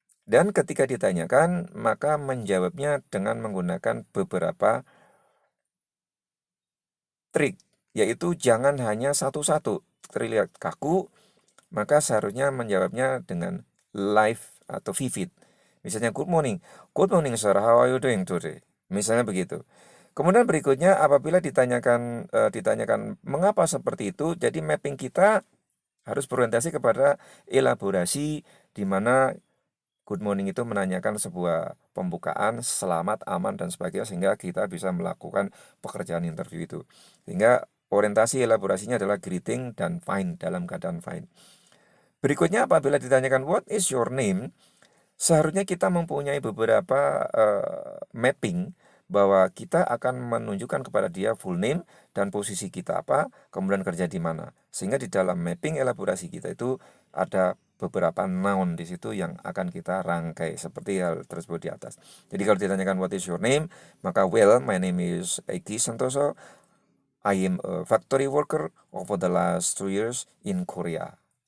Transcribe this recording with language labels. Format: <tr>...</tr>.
<id>Dan ketika ditanyakan, maka menjawabnya dengan menggunakan beberapa trik, yaitu jangan hanya satu-satu terlihat kaku, maka seharusnya menjawabnya dengan live atau vivid.</id> <en>Misalnya, good morning sir, how are you doing today?</en> <id>Misalnya begitu. Kemudian berikutnya apabila ditanyakan mengapa seperti itu, jadi mapping kita harus berorientasi kepada elaborasi di mana good morning itu menanyakan sebuah pembukaan, selamat, aman, dan sebagainya, sehingga kita bisa melakukan pekerjaan interview itu. Sehingga orientasi elaborasinya adalah greeting dan fine, dalam keadaan fine. Berikutnya apabila ditanyakan</id> <en>what is your name,</en> <id>seharusnya kita mempunyai beberapa mapping bahwa kita akan menunjukkan kepada dia full name dan posisi kita apa, kemudian kerja di mana. Sehingga di dalam mapping elaborasi kita itu ada beberapa noun di situ yang akan kita rangkai seperti hal tersebut di atas. Jadi kalau ditanyakan</id> <en>what is your name,</en> <id>maka</id> <en>well, my name is Eki Santoso. I am a factory worker over the last 2 years in Korea.</en>